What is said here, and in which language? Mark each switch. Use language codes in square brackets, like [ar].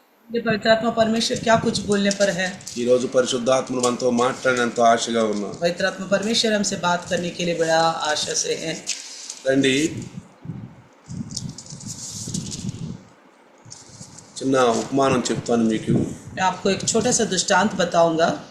[hi] ये पवित्र आत्मा परमेश्वर क्या कुछ बोलने पर है। [te] ఈ రోజు పరిశుద్ధాత్మ మనతో మాట్లాడేంత ఆశగా ఉన్నాం. [hi] पवित्र आत्मा परमेश्वर हमसे बात करने के लिए बड़ा आशा से है। [te] రండి చిన్న ఉపమానం చెప్తాను మీకు. [hi] मैं आपको एक छोटा सा दृष्टांत बताऊंगा।